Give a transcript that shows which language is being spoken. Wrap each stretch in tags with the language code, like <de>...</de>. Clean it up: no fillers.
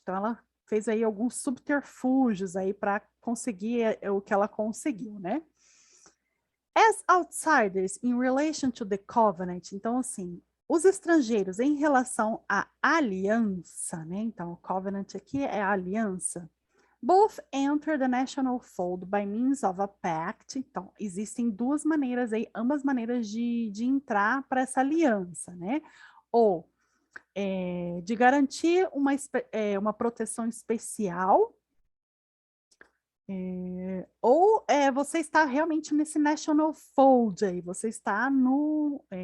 <pt>Então, ela fez aí alguns subterfúgios aí para conseguir o que ela conseguiu, né?</pt> <en>As outsiders in relation to the covenant,</en> <pt>então, assim, os estrangeiros em relação à aliança, né? Então, o covenant aqui é a aliança.</pt> <en>Both enter the national fold by means of a pact.</en> <pt>Então, existem duas maneiras aí, ambas maneiras de entrar para essa aliança, né? Ou de garantir uma proteção especial, ou você está realmente nesse</pt> <en>national fold</en> <pt>aí, você está no...</pt>